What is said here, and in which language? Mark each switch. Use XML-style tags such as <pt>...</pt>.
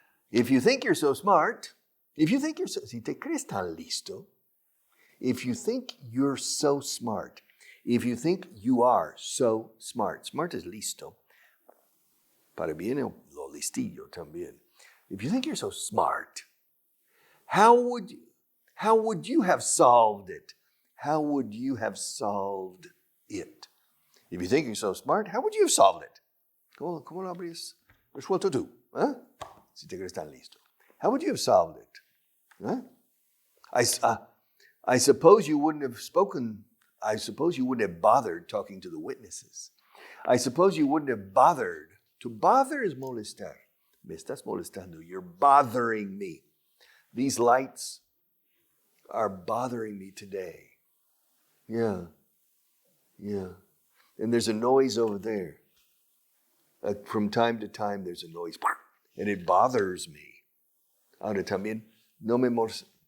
<en>If you think you're so smart,</en> <es>si te crees tan listo,</es> <en>if you think you're so smart, if you think you are so smart is</en> <es>listo, para bien lo listillo también.</es> <en>If you think you're so smart, how would you have solved it? How would you have solved it? If you think you're so smart, how would you have solved it?</en> <es>¿Cómo lo habrías resuelto tú? ¿Eh? Si te crees tan listo.</es> <en>How would you have solved it? Huh? I suppose you wouldn't have spoken. I suppose you wouldn't have bothered talking to the witnesses. I suppose you wouldn't have bothered. To bother is molestar.</en> <es>Me estás molestando.</es> <en>You're bothering me. These lights are bothering me today. Yeah. And there's a noise over there. From time to time, there's a noise. And it bothers me.</en> <es>Ahora también, no te molestes.</es>